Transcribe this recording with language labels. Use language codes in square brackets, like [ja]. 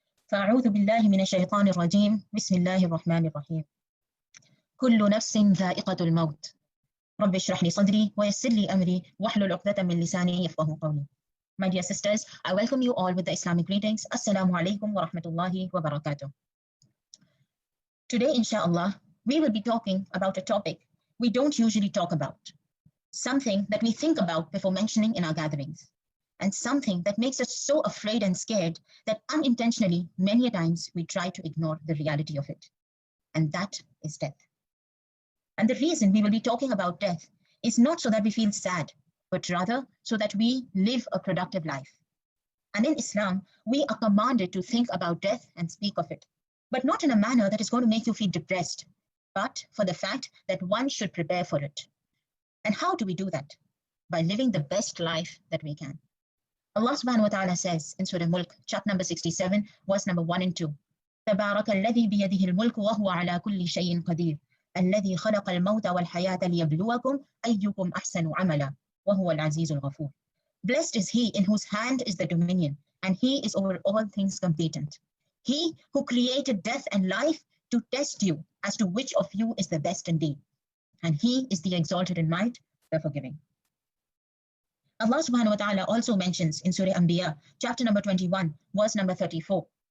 [ar] فأعوذ بالله من الشيطان الرجيم بسم الله الرحمن الرحيم. كل نفس ذائقة الموت. رب اشرح لي صدري ويسر لي أمري واحلل عقدة من لساني يفقهوا قولي. [en] My dear sisters, I welcome you all with the Islamic greetings. Assalamu alaikum wa rahmatullahi wa barakatuh. Today, inshallah, we will be talking about a topic we don't usually talk about. Something that we think about before mentioning in our gatherings, and something that makes us so afraid and scared that unintentionally, many a times, we try to ignore the reality of it. And that is death. And the reason we will be talking about death is not so that we feel sad, but rather so that we live a productive life. And in Islam, we are commanded to think about death and speak of it, but not in a manner that is going to make you feel depressed, but for the fact that one should prepare for it. And how do we do that? By living the best life that we can. Allah subhanahu wa ta'ala says in Surah Mulk, chapter number 67, verse number 1 and 2. [ar] تبارك الذي بيده الملك وهو على كل شيء قدير الذي خلق الموت والحياة ليبلوكم أيكم أحسن عملا وهو العزيز الغفور. [en] Blessed is he in whose hand is the dominion, and he is over all things competent. He who created death and life to test you as to which of you is the best indeed. And he is the exalted in might, the forgiving. Allah subhanahu wa ta'ala also mentions in Surah Anbiya, chapter number 21, verse number 34.